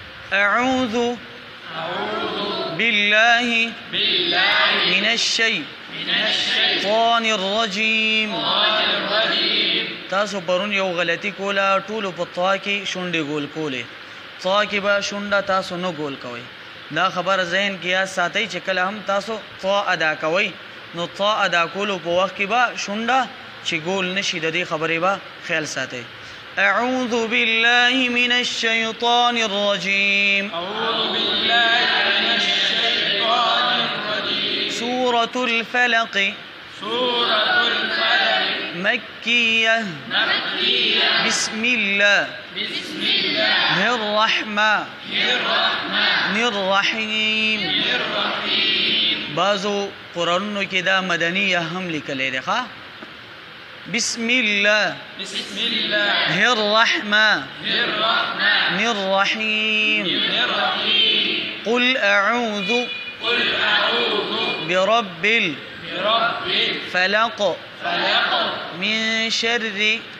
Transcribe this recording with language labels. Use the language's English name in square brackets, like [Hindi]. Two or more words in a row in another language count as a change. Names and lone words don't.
[Arabic] أعوذ بالله من الشيطان الرجيم. [Pashto] تاسو پرون یو غلطی کولا ټولو په طا کې شونډې ګول کولې. طا کې به شونډه تاسو نه ګول کوئ. دا خبر ذهن کې یاد ساتئ چې کله هم تاسو طا ادا کوئ نو طا ادا کولو په وخت کې به شونډه چې ګول نشي د دې خبرې به خیال ساتئ. [Arabic] أعوذ بالله من الشيطان الرجيم. سورة الفلق مكية. بسم الله الرحمن الرحيم. [Pashto] بعضو قرآنونو کې دا مدنیه هم لیکلې ده. [Arabic] ښه بسم الله الرحمن الرحيم. قل أعوذ برب الفلق من شر